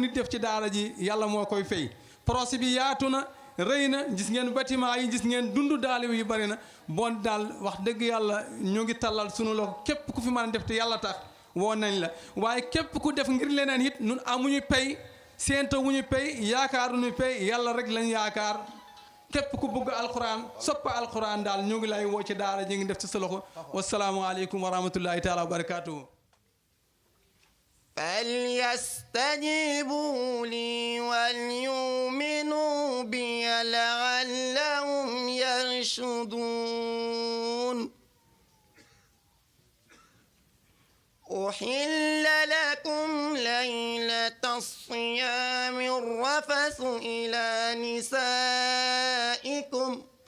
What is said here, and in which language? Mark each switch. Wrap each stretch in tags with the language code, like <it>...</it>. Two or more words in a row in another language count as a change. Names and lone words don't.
<wo>nit def ci daara ji yàlla moo koy fay projet bi yaatu na rëy na gis ngeen bâtiment yi gis ngeen dundu daaliw yi bari na bon daal wax dëgg yàlla ñu ngi tallal sunu loxo képp ku fi mën a def te yàlla tax woo nañ la waaye képp ku def ngir leneen it nun amuñu pay séento wuñu pay yaakaaruñu pay yàlla rek lañ yaakaar képp ku bëgg alquran soppa alquran daal ñu ngi lay woo ci daara ji ngi def ci sa loxo</wo> <ar>والسلام عليكم ورحمة الله تعالى وبركاته فليستجيبوا لي وليؤمنوا بي لعلهم يرشدون أحل لكم ليلة الصيام الرفث إلى نسائكم</ar>